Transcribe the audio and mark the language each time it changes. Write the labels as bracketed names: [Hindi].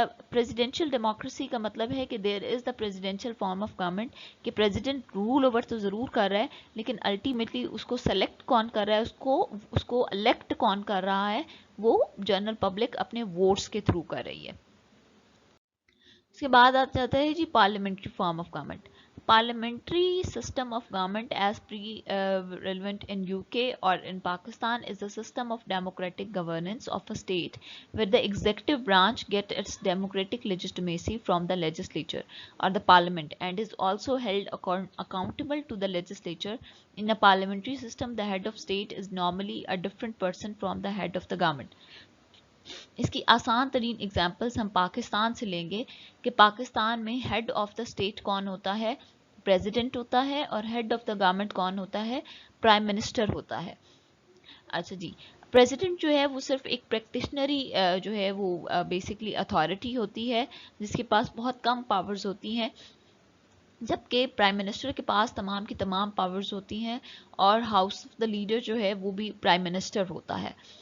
[Urdu] Presidential democracy کا مطلب ہے کہ [English] there is the presidential form of government, [Urdu] کہ پریزیڈنٹ رول اوور تو ضرور کر رہا ہے لیکن الٹیمیٹلی اس کو سلیکٹ کون کر رہا ہے، اس کو الیکٹ کون کر رہا ہے، وہ جنرل پبلک اپنے ووٹس کے تھرو کر رہی ہے. اس کے بعد آ جاتا ہے جی parliamentary form of government. [English] Parliamentary system of government as relevant in UK or in Pakistan is a system of democratic governance of a state where the executive branch gets its democratic legitimacy from the legislature or the parliament and is also held accountable to the legislature. In a parliamentary system, the head of state is normally a different person from the head of the government. [Urdu] اس کی آسان ترین examples ہم پاکستان سے لیں گے کہ پاکستان میں head of the state کون ہوتا ہے، پریزیڈنٹ ہوتا ہے، اور ہیڈ آف دا گورنمنٹ کون ہوتا ہے، پرائم منسٹر ہوتا ہے. اچھا جی، پریزیڈنٹ جو ہے وہ صرف ایک پریکٹیشنری جو ہے وہ بیسکلی اتھارٹی ہوتی ہے جس کے پاس بہت کم پاورز ہوتی ہیں، جبکہ پرائم منسٹر کے پاس تمام کی تمام پاورز ہوتی ہیں، اور ہاؤس آف دا لیڈر جو ہے وہ بھی پرائم منسٹر ہوتا ہے.